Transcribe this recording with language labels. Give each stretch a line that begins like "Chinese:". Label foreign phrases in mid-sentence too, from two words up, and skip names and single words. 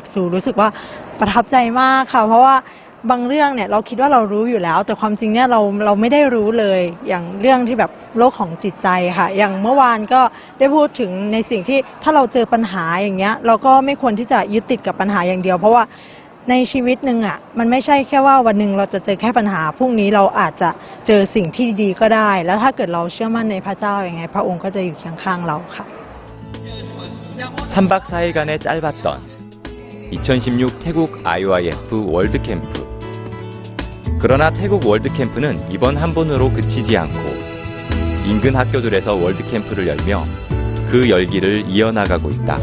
Thai: ซูรู้สึกว่าประทับใจมากค่ะเพราะว่าบางเรื่องเนี่ยเราคิดว่าเรารู้อยู่แล้วแต่ความจริงเนี่ยเราไม่ได้รู้เลยอย่างเรื่องที่แบบโลกของจิตใจค่ะอย่างเมื่อวานก็ได้พูดถึงในสิ่งที่ถ้าเราเจอปัญหาอย่างเงี้ยเราก็ไม่ควรที่จะยึดติดกับปัญหาอย่างเดียวเพราะว่าในชีวิตหนึ่งอ่ะมันไม่ใช่แค่ว่าวันหนึ่งเราจะเจอแค่ปัญหาพรุ่งนี้เราอาจจะเจอสิ่งที่ดีก็ได้แล้วถ้าเกิดเราเชื่อมั่นในพระเจ้าอย่างไงพระองค์ก็จะอยู่เคียงข้างเราค่ะ
Korean: 3박 4일간의 짧았던 2016 태국 IYF 월드캠프. 그러나 태국 월드캠프는 이번 한 번으로 그치지 않고 인근 학교들에서 월드캠프를 열며 그 열기를 이어나가고 있다.